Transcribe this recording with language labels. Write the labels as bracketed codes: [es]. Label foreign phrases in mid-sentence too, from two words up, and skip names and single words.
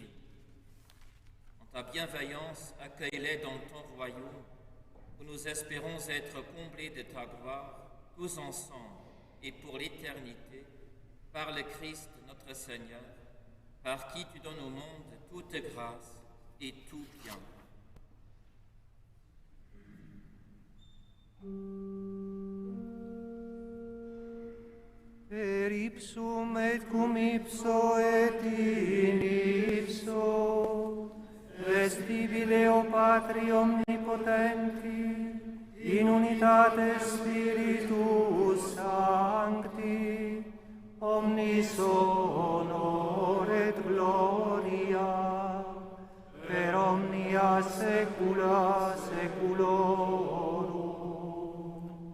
[fr] En ta bienveillance, accueille-les dans ton royaume, où nous espérons être comblés de ta gloire, tous ensemble et pour l'éternité, par le Christ notre Seigneur, par qui tu donnes au monde toute grâce et tout bien. [la] Per ipsum et cum ipso et in ipso, vestibile o Patri omnipotenti, in unitate Spiritus Sancti, omnis honor et gloria, per omnia saecula saeculorum.